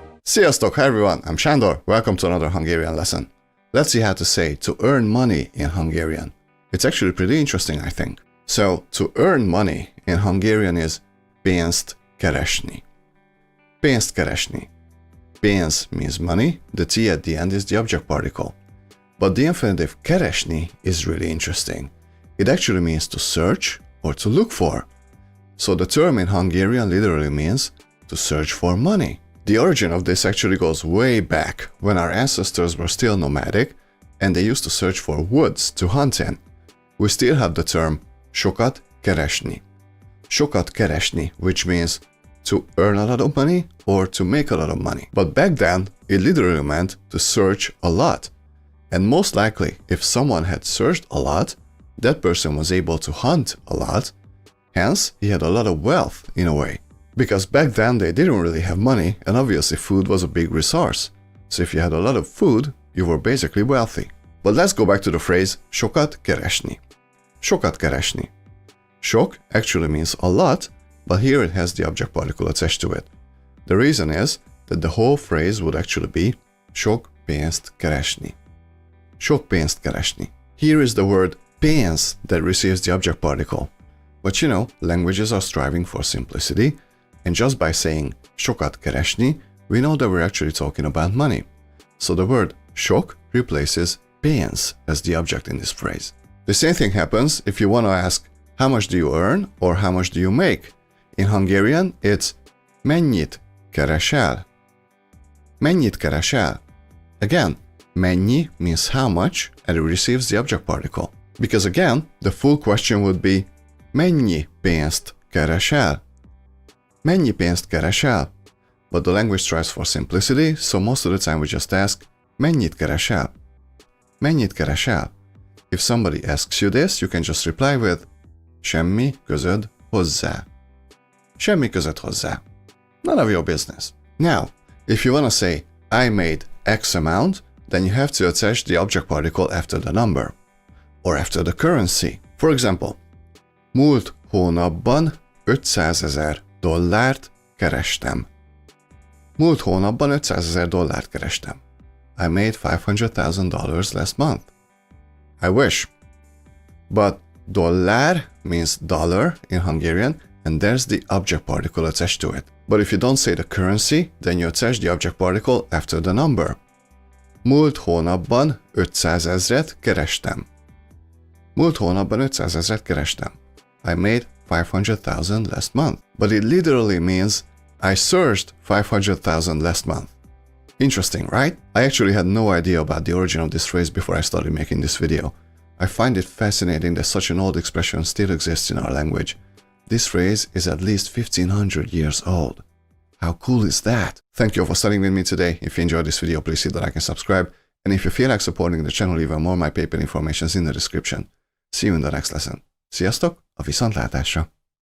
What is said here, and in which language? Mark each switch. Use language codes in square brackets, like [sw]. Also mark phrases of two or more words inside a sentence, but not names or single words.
[hu] Sziasztok, [en] hi everyone, I'm Sándor, welcome to another Hungarian lesson. Let's see how to say to earn money in Hungarian. It's actually pretty interesting, I think. So, to earn money in Hungarian is [hu] pénzt keresni. Pénzt keresni. [en] Pénz means money, the T at the end is the object particle. But the infinitive keresni is really interesting. It actually means to search or to look for. So the term in Hungarian literally means to search for money. The origin of this actually goes way back, when our ancestors were still nomadic and they used to search for woods to hunt in. We still have the term [hu] sokat keresni. Sokat keresni, [en] which means to earn a lot of money or to make a lot of money. But back then, it literally meant to search a lot. And most likely, if someone had searched a lot, that person was able to hunt a lot. Hence, he had a lot of wealth in a way. Because back then they didn't really have money, and obviously food was a big resource. So if you had a lot of food, you were basically wealthy. But let's go back to the phrase [hu] sokat keresni. Sokat keresni. [en] Sok actually means a lot, but here it has the object particle attached to it. The reason is that the whole phrase would actually be [hu] sok pénzt keresni. Sok pénzt keresni. [en] Here is the word pénz that receives the object particle. But you know, languages are striving for simplicity, and just by saying [hu] sokat keresni, [en] we know that we're actually talking about money. So the word sok replaces pénz as the object in this phrase. The same thing happens if you want to ask how much do you earn or how much do you make. In Hungarian, it's [hu] mennyit keresel. Mennyit keresel. [en] Again, mennyi means how much and it receives the object particle. Because again, the full question would be [hu] mennyi pénzt keresel? Mennyi pénzt keresel? [en] But the language strives for simplicity, so most of the time we just ask [hu] mennyit keresel? Mennyit keresel? [en] If somebody asks you this, you can just reply with [hu] semmi közöd hozzá. Semmi közöd hozzá. [en] None of your business. Now, if you want to say I made X amount, then you have to attach the object particle after the number or after the currency. For example, [hu] múlt hónapban $500,000 kerestem. Múlt hónapban $500,000 kerestem. [en] I made $500,000 last month. I wish. But dollár means dollar in Hungarian, and there's the object particle attached to it. But if you don't say the currency, then you attach the object particle after the number. [hu] Múlt hónapban 500,000 kerestem. Múlt hónapban 500,000 kerestem. [en] I made 500,000 last month. But it literally means I searched 500,000 last month. Interesting, right? I actually had no idea about the origin of this phrase before I started making this video. I find it fascinating that such an old expression still exists in our language. This phrase is at least 1500 years old. How cool is that? Thank you all for studying with me today. If you enjoyed this video, please hit the like and subscribe. And if you feel like supporting the channel even more, my PayPal information is in the description. See you in the next lesson. [hu] Sziasztok, a viszontlátásra!